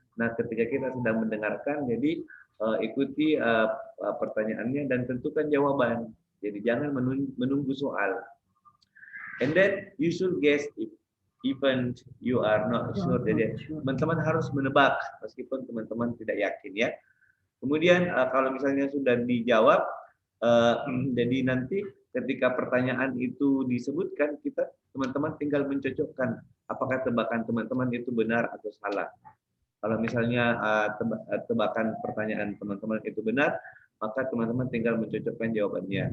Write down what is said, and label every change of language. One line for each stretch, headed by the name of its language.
Indonesian: Nah, ketika kita sedang mendengarkan, jadi ikuti pertanyaannya dan tentukan jawaban. Jadi jangan menunggu soal.
English: And then you should guess if even you are not sure.
Indonesian: Jadi teman-teman harus menebak meskipun teman-teman tidak yakin ya. Kemudian kalau misalnya sudah dijawab, jadi nanti ketika pertanyaan itu disebutkan, kita teman-teman tinggal mencocokkan apakah tebakan teman-teman itu benar atau salah. Kalau misalnya tebakan pertanyaan teman-teman itu benar, maka teman-teman tinggal mencocokkan jawabannya.